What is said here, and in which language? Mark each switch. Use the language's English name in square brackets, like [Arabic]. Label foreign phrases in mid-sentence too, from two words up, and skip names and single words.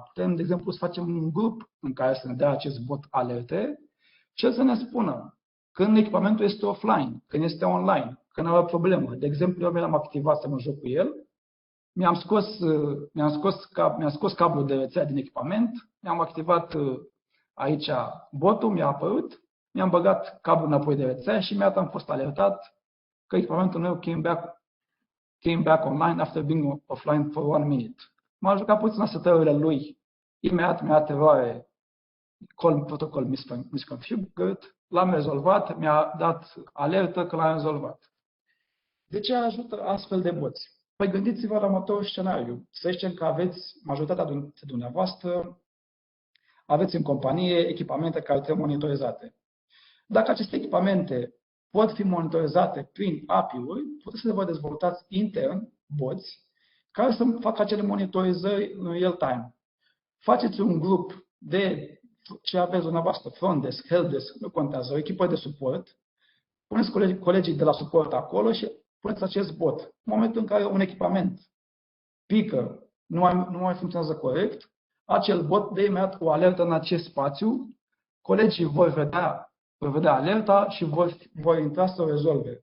[Romanian] Putem, de exemplu, să facem un grup în care să ne dea acest bot alerte și el să ne spună când echipamentul este offline, când este online, când are o problemă. De exemplu, eu mi-am activat să mă joc cu el, mi-am scos cablul de rețea din echipament, mi-am activat aici botul, mi-a apărut, mi-am băgat cablul înapoi de rețea și imediat am fost alertat că echipamentul meu [English] came back online after being offline for 1 minute. [Romanian] M-am jucat puțin la setările lui. Imediat mi-a dat eroare [English] call protocol misconfigured, [Romanian] l-am rezolvat, mi-a dat alertă că l-am rezolvat. De ce ajută astfel de boți? Păi gândiți-vă la următorul scenariu. Să zicem că aveți majoritatea dintre dumneavoastră, aveți în companie echipamente care trebuie monitorizate. Dacă aceste echipamente pot fi monitorizate prin API-uri, puteți să vă dezvoltați intern boți care să facă acele monitorizări în [English] real time. [Romanian] Faceți un grup de ce aveți dumneavoastră, [English] front desk, help desk, [Romanian] nu contează, o echipă de suport, puneți colegii de la suport acolo și puneți acest bot. În momentul în care un echipament pică, nu mai funcționează corect, acel bot dă imediat o alertă în acest spațiu, colegii vor vedea alerta și vor intra să o rezolve.